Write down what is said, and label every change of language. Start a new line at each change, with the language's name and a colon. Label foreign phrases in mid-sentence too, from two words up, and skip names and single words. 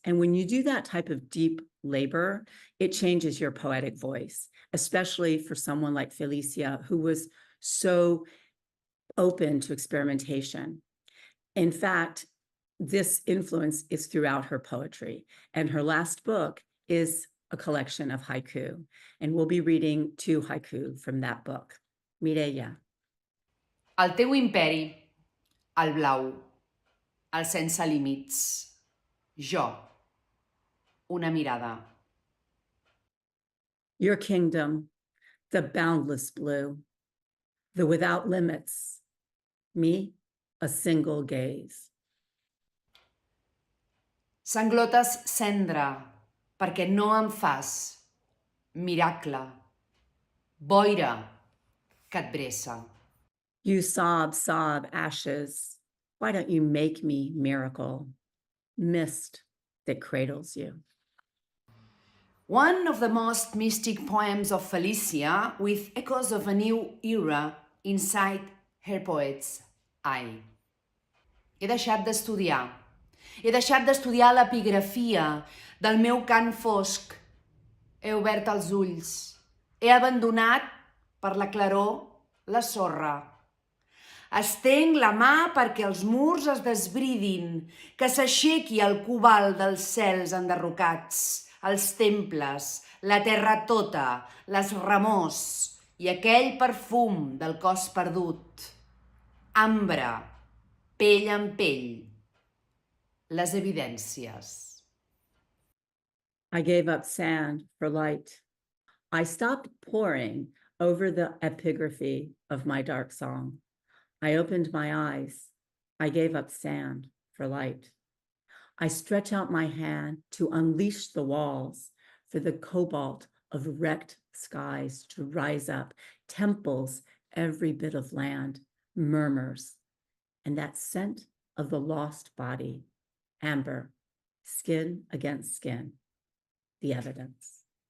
English: And when you do that type of deep labor, it changes your poetic voice, especially for someone like Felicia, who was so open to experimentation. In fact, this influence is throughout her poetry, and her last book is a collection of haiku, and we'll be reading 2 haiku from that book. Mireia.
Catalan: El teu imperi, el blau, el sense límits. Jo, una mirada.
English: Your kingdom, the boundless blue, the without limits. Me, a single gaze.
Catalan: Sanglotes cendra, perquè no em fas. Miracle. Boira, que et bressa.
English: You sob ashes. Why don't you make me miracle? Mist that cradles you. One of the most mystic poems of Felicia, with echoes of a new era inside her poet's eye.
Catalan: He deixat d'estudiar. He deixat d'estudiar l'epigrafia del meu cant fosc. He obert els ulls. He abandonat, per la claror, la sorra. Estenc la mà perquè els murs es desbridin, que s'aixequi el cobalt dels cels enderrocats, els temples, la terra tota, les remors i aquell perfum del cos perdut. Ambre, pell en pell, les evidències.
English: I gave up sand for light. I stopped poring over the epigraphy of my dark song. I opened my eyes. I gave up sand for light. I stretch out my hand to unleash the walls for the cobalt of wrecked skies to rise up, temples, every bit of land, murmurs, and that scent of the lost body, amber, skin against skin, the evidence.